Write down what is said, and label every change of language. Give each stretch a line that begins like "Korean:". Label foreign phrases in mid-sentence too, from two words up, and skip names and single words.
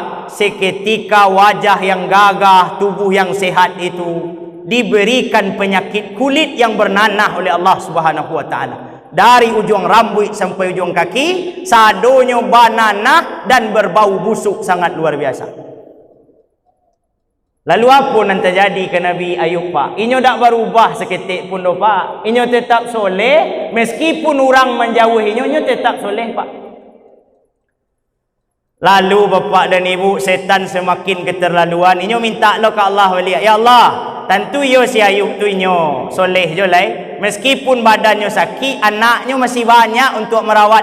Indonesian: Seketika wajah yang gagah, tubuh yang sehat itu diberikan penyakit kulit yang bernanah oleh Allah
Arabic: Subhanahu wa taala.
Minangkabau: Dari ujung rambut sampai ujung kaki, sadonyo bananah dan berbau busuk sangat luar biasa.
Indonesian: Lalu apa yang terjadi ke Nabi Ayub Pak?
Minangkabau: Inyo tak berubah seketik pun do Pak. Inyo tetap soleh, meskipun orang menjauhinya, inyo tetap soleh Pak.
Indonesian: Lalu Bapak dan Ibu, setan semakin keterlaluan.
Minangkabau: Inyo minta lo ke Allah wali. Ya Allah, tentu yo si Ayub tu inyo soleh je lah.
Indonesian: Meskipun badannya sakit, anaknya masih banyak untuk merawatnya.